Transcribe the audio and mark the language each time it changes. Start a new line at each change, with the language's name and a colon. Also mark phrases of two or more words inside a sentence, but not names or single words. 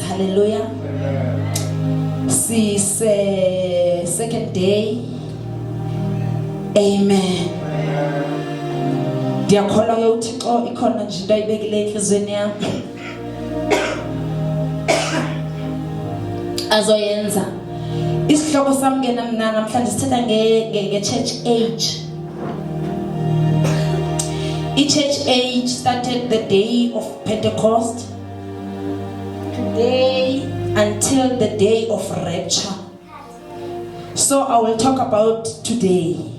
Xhosa: Hallelujah. Sise
English: second day.
Xhosa: Amen. Ndiyakholwa ke uThixo ikhona nje into ayibekile enhlizweni yami. Azoyenza. Isihloko sami ke namhlanje sithetha nge-
English: church age. Church age started the day of Pentecost, today until the day of rapture. So I will talk about today.